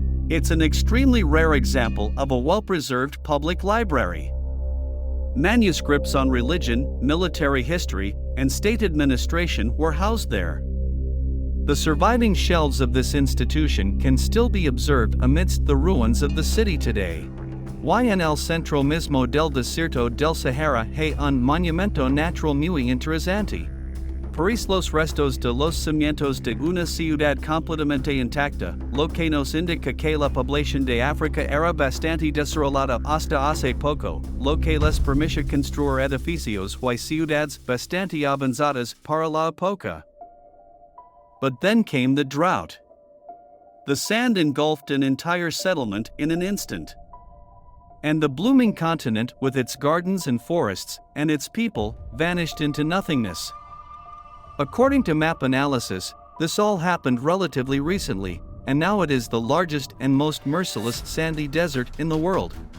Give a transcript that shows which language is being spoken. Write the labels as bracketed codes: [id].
[en] It's an extremely rare example of a well-preserved public library. Manuscripts on religion, military history, and state administration were housed there. The surviving shelves of this institution can still be observed amidst the ruins of the city today. [es] En el centro mismo del desierto del Sahara hay un monumento natural muy interesante. Paris los restos de los cimientos de una ciudad completamente intacta, lo que nos indica que la población de África era bastante desarrollada hasta hace poco, lo que les permite construir edificios y ciudades bastante avanzadas para la época. [en] But then came the drought. The sand engulfed an entire settlement in an instant. And the blooming continent with its gardens and forests, and its people, vanished into nothingness. According to map analysis, this all happened relatively recently, and now it is the largest and most merciless sandy desert in the world.